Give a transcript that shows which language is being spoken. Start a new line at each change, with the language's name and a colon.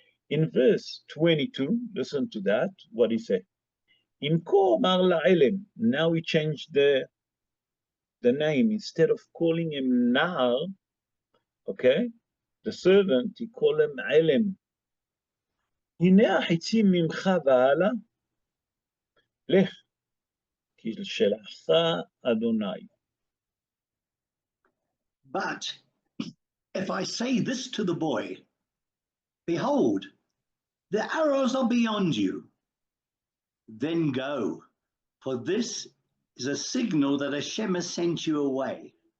English: In verse 22, listen to that, what he said.
Hebrew: Imko mar la'elem,
English: now he changed the name. Instead of calling him Nar, okay, the servant, he called him Elem.
Hebrew: הנה החיצים ממך והלאה, לך, כי שלחך אדוני.
English: But if I say this to the boy, behold, the arrows are beyond you, then go, for this is a signal that Hashem has sent you away.